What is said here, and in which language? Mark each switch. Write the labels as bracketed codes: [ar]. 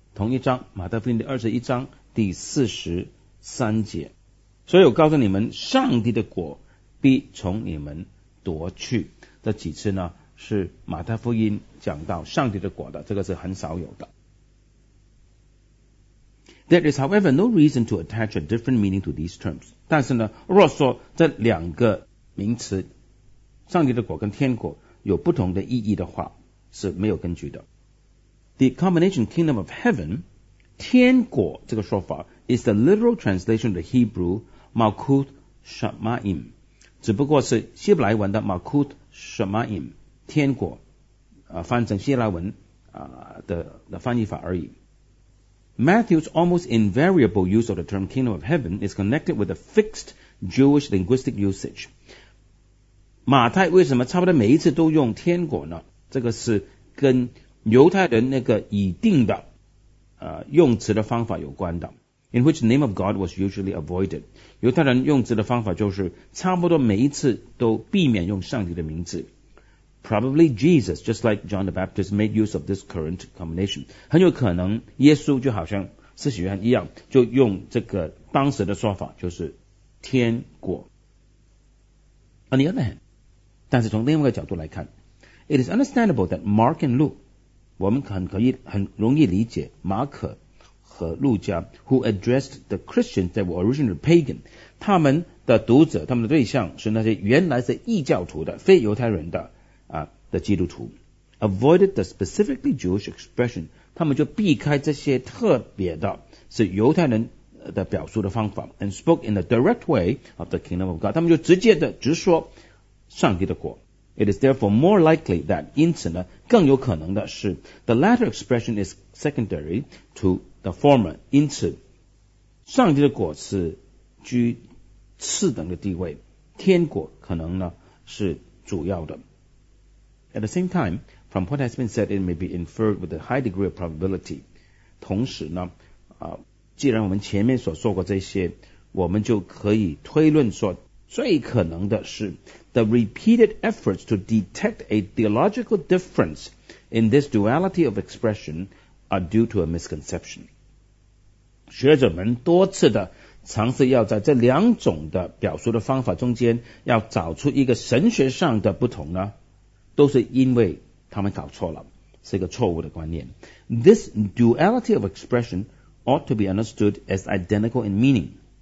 [zh] 同一章，马太福音第二十一章第四十三节，所以我告诉你们，上帝的国必从你们夺去。这几次呢，是马太福音讲到上帝的国的，这个是很少有的。 [en] There is, however, no reason to attach a different meaning to these terms. [zh] 但是呢，若说这两个名词，上帝的国跟天国有不同的意义的话，是没有根据的。 [en] The combination kingdom of heaven, [zh] 天国这个说法 [en] is the literal translation of the Hebrew Malkut Shamaim, [zh] 只不过是希伯来文的 Malkut Shamaim。天国，翻成希腊文的翻译法而已。 [en] Matthew's almost invariable use of the term kingdom of heaven is connected with a fixed Jewish linguistic usage. [zh] 马太为什么差不多每一次都用天国呢？这个是跟犹太人那个已定的用词的方法有关的。 [en] In which the name of God was usually avoided. [zh] 犹太人用词的方法就是差不多每一次都避免用上帝的名字。 [en] Probably Jesus, just like John the Baptist, made use of this current combination. [zh] 很有可能耶稣就好像施洗约翰一样，就用这个当时的说法，就是天国。 [en] On the other hand, [zh] 但是从另外一个角度来看 [en] ，it is understandable that Mark and Luke, [zh] 我们很容易理解马可和路加 [en] ，who addressed the Christians that were originally pagan, [zh] 他们的读者，他们的对象是那些原来是异教徒的非犹太人的。的基督徒 [en] avoided the specifically Jewish expression， [zh] 他们就避开这些特别的是犹太人的表述的方法 [en] ，and spoke in the direct way of the kingdom of God， [zh] 他们就直接的直说上帝的国。 [en] It is therefore more likely that， [zh] 因此呢，更有可能的是 [en] ，the latter expression is secondary to the former， [zh] 因此上帝的国是居次等的地位，天国可能呢是主要的。 [en] At the same time, from what has been said, it may be inferred with a high degree of probability. [zh] 同时呢，既然我们前面所说过这些，我们就可以推论说，最可能的是 [en] the repeated efforts to detect a theological difference in this duality of expression are due to a misconception. [zh] 学者们多次的尝试要在这两种的表述的方法中间要找出一个神学上的不同呢。都是因为他们搞错了，是一个错误的观念。 [en] This duality of expression ought to be understood as identical in meaning.